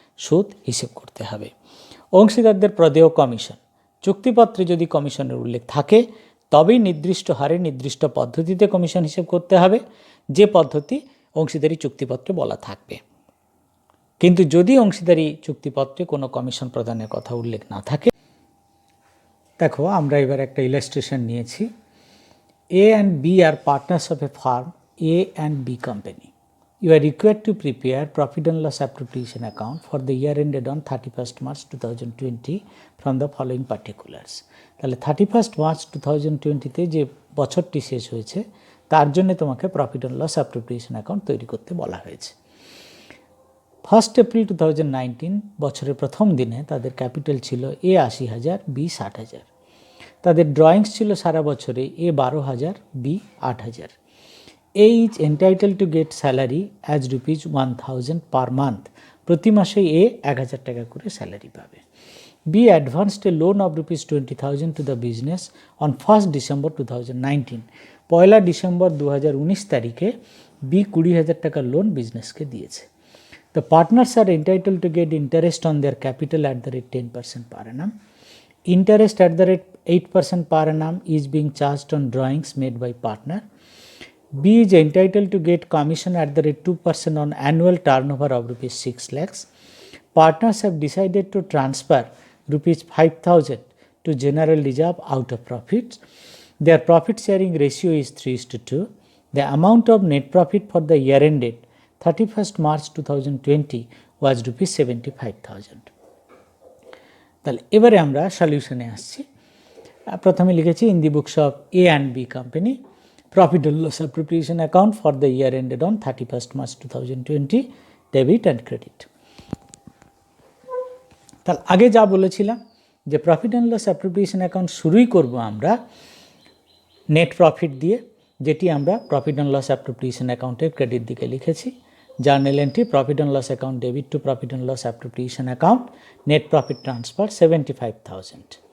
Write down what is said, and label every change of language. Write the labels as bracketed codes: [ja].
[bn] সুদ হিসেব করতে হবে। অংশীদারদের প্রদেয় কমিশন, চুক্তিপত্রে যদি কমিশনের উল্লেখ থাকে তবেই নির্দিষ্ট হারে নির্দিষ্ট পদ্ধতিতে কমিশন হিসেব করতে হবে, যে পদ্ধতি অংশীদারি চুক্তিপত্রে বলা থাকবে। কিন্তু যদি অংশীদারি চুক্তিপত্রে কোনো কমিশন প্রদানের কথা উল্লেখ না থাকে, দেখো আমরা এবার একটা ইলাস্ট্রেশন নিয়েছি। [en] A and B are partners of a firm A and B company. You are required to prepare profit and loss appropriation account for the year ended on 31st March 2020 from the following particulars. [bn] তাহলে 31st March 2020-তে যে বছরটি শেষ হয়েছে তার জন্য তোমাকে profit and loss appropriation account তৈরি করতে বলা হয়েছে। 1 এপ্রিল 2019 বছরের প্রথম দিনে তাদের ক্যাপিটাল ছিল A 80,000, B 60,000। তাদের ড্রয়িংস ছিল সারা বছরে A 12,000, B 8,000। [en] A is entitled to get salary as rupees 1,000 per month. [bn] প্রতি মাসে A 1,000 টাকা করে স্যালারি পাবে। [en] B advanced a loan of rupees 20,000 to the business on 1st December 2019. [bn] Poila December 2019 তারিখে B 20,000 টাকার লোন বিজনেসকে দিয়েছে। [en] The partners are entitled to get interest on their capital at the rate 10% per annum. Interest at the rate 8% per annum is being charged on drawings made by partner. B is entitled to get commission at the rate 2% on annual turnover of rupees 6 lakhs. Partners have decided to transfer rupees 5,000 to general reserve out of profits. Their profit sharing ratio is 3:2. The amount of net profit for the year ended 31st March 2020 was rupees 75,000. [bn] তাহলে এবারে আমরা সলিউশনে আসছি। প্রথমে লিখেছি [en] In the books of A and B company, profit and loss appropriation account for the year ended on 31st March 2020, debit and credit. [bn] তাহলে আগে যা বলেছিলাম যে profit and loss appropriation account শুরুই করব আমরা নেট প্রফিট দিয়ে, যেটি আমরা প্রফিট অ্যান্ড লস অ্যাপ্রোপ্রিয়েশন অ্যাকাউন্টের ক্রেডিট দিকে লিখেছি। Journal entry profit and loss account debit two profit and loss appropriation account, net profit transfer 75,000।